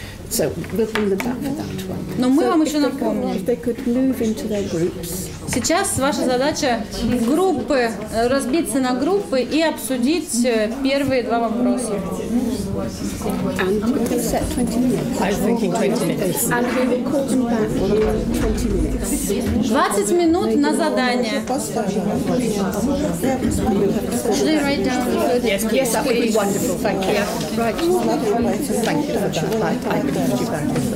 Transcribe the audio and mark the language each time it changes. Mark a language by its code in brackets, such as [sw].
[en] So we'll bring them back for that one. [ru] Но мы вам еще напомним. [en] If they could move into their groups. [ru] Сейчас ваша задача группы, разбиться на группы и обсудить первые 2 вопроса. [en] And we're going to set 20 minutes. I was thinking 20 minutes. And we will call them back in 20 minutes. [ru] 20 минут на задание. [en] Should I write down? Yes, that would be wonderful. Thank you. Right. Thank you for that. I could put you back.